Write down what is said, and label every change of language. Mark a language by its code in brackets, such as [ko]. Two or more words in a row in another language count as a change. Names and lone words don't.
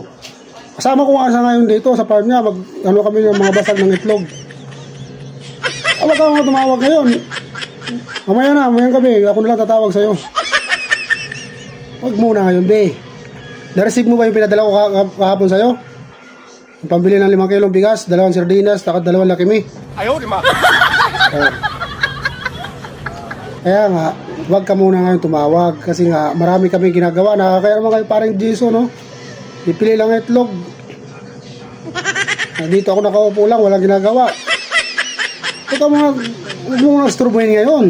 [tl] Kasama ko nga siya ngayon dito sa farm niya, kami ng mga basag ng itlog. Wag ka nga tumawag ngayon. Mamayang gabi, ako na lang tatawag sa'yo. Huwag muna ngayon, be. Na-receive mo ba yung pinadala ko kahapon sa'yo? Yung pambili ng 5 kilong bigas, 2 sardinas, takot 2 Lucky Me. [zh] 哎呦我的妈！ [tl] Kaya nga, Huwag ka muna ngayon tumawag kasi nga marami kami ginagawa. Kaya naman kayo parang Jason, no? Ipili lang itlog. Dito ako nakaupo lang, walang ginagawa. Ito mga, huwag mo nga sturbuhin ngayon.